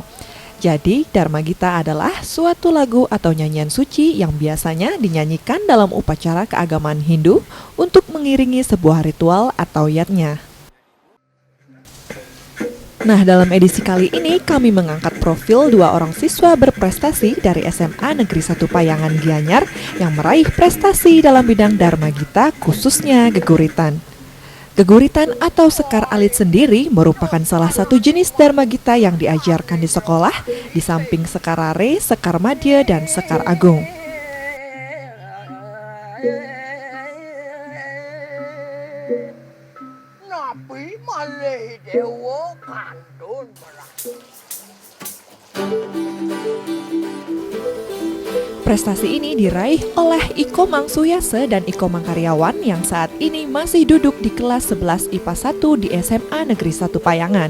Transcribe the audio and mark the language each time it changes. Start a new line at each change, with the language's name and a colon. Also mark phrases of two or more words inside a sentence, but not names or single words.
Indonesian: Jadi, Dharma Gita adalah suatu lagu atau nyanyian suci yang biasanya dinyanyikan dalam upacara keagamaan Hindu untuk mengiringi sebuah ritual atau yatnya. Nah, dalam edisi kali ini kami mengangkat profil dua orang siswa berprestasi dari SMA Negeri 1 Payangan Gianyar yang meraih prestasi dalam bidang Dharma Gita, khususnya geguritan. Geguritan atau sekar alit sendiri merupakan salah satu jenis Dharma Gita yang diajarkan di sekolah, di samping sekar rare, sekar madya, dan sekar agung. Prestasi ini diraih oleh Iko Mang Suyase dan Iko Mang Karyawan yang saat ini masih duduk di kelas 11 IPA 1 di SMA Negeri 1 Payangan.